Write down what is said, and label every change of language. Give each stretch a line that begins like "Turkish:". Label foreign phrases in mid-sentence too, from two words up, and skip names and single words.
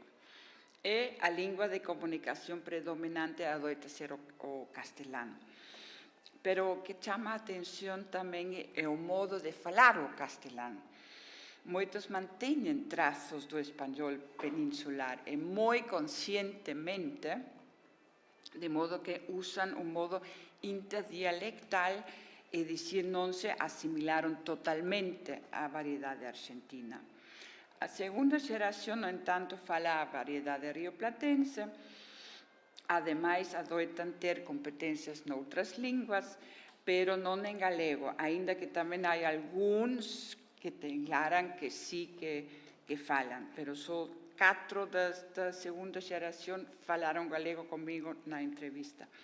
Portuguese: E a língua de comunicação predominante adoita ser o castelhano. Pero o que chama a atenção também é o modo de falar o castelhano. Muitos mantêm traços do espanhol peninsular e muito conscientemente, de modo que usam um modo interdialectal e
Galician: dicir non se assimilaron totalmente á variedade argentina. A segunda xeración, no entanto, fala a variedade rioplatense, ademais adoitan ter competencias noutras linguas, pero non en galego, aínda que tamén hai algúns que declaran que sí que falan, pero só 4 da segunda xeración falaron galego comigo na entrevista.